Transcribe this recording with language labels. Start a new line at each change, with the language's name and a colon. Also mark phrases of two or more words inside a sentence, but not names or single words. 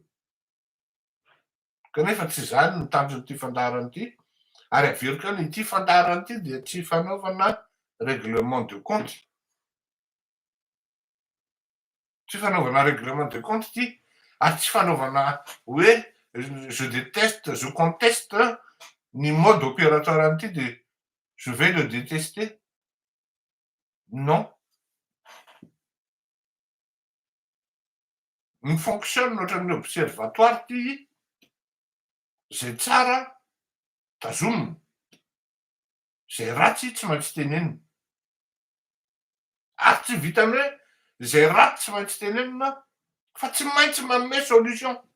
Malagasy: Kanefa tsy zany ny tanjon'ity fandaharana ity, ary averiko any ity fandaharana ity dia tsy fanaovana
French: règlement de compte.
Malagasy: Tsy fanaovana
French: règlement de compte
Malagasy: ity, ary tsy fanaovana hoe
French: je déteste, je conteste
Malagasy: ny
French: mode opératoire
Malagasy: an'ity de
French: je vais le détester.
Malagasy: Non. Ny fonctionne ohatran'ny observatoire ty, zay tsara tazomina, zay ratsy tsy maintsy tenenina. Ary tsy vitany hoe zay ratsy tsy maintsy tenenina fa tsy maintsy manome solution.